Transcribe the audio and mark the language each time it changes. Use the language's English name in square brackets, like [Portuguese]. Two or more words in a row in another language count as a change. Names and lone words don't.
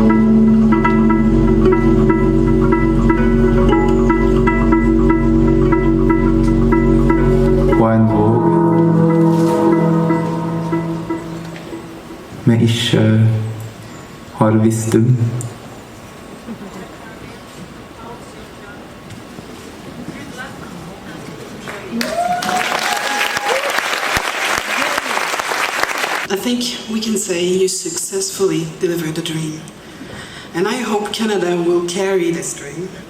[Norwegian] På en våg vi ikke har visst om. [English] I think we can say you successfully delivered the dream. And I hope Canada will carry this dream.